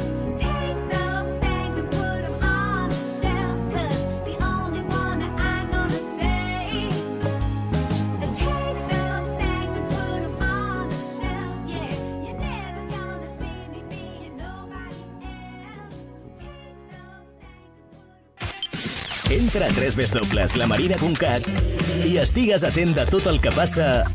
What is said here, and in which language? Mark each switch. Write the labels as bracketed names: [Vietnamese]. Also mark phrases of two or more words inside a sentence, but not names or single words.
[English] Take those things and put them on the shelf, 'cause the only one that I'm gonna say. So take those things and put them on the shelf, yeah. You're never gonna see me being nobody else. Take those things and put them. [Catalan] Entra a www.lamarina.cat i estigues atent de tot el que passa